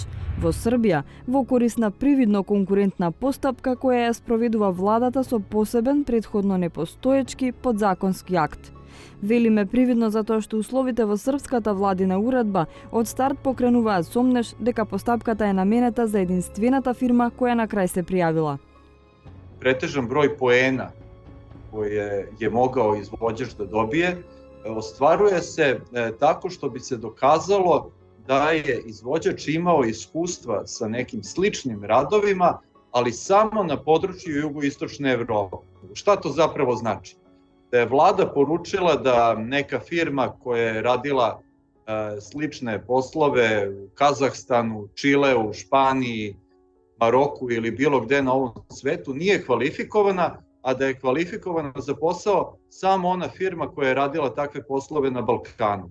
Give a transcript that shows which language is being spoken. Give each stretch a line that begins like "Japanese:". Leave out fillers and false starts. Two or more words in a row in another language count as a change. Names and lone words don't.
Macedonian: Во Србија, во корис на привидно конкурентна постапка која ја спроведува владата со посебен претходно непостоечки подзаконски акт. Велиме привидно затоа што условите во српската владина уредба од старт покренуваат сомнеш дека постапката е наменета за единствената фирма која на крај се пријавила.
Serbian: Претежан број поена кој je mogao izvođač da dobije ostvaruje se tako što bi se dokazalo da je izvođač imao iskustva sa nekim sličnim radovima, ali samo na području jugoistočne Evrope. Šta to zapravo znači? Da je vlada poručila da neka firma koja je radila slične poslove u Kazahstanu, Čileu, Španiji, Maroku ili bilo gde na ovom svetu nije kvalifikovana, a da je kvalifikovana za posao samo ona firma koja je radila takve poslove na Balkanu.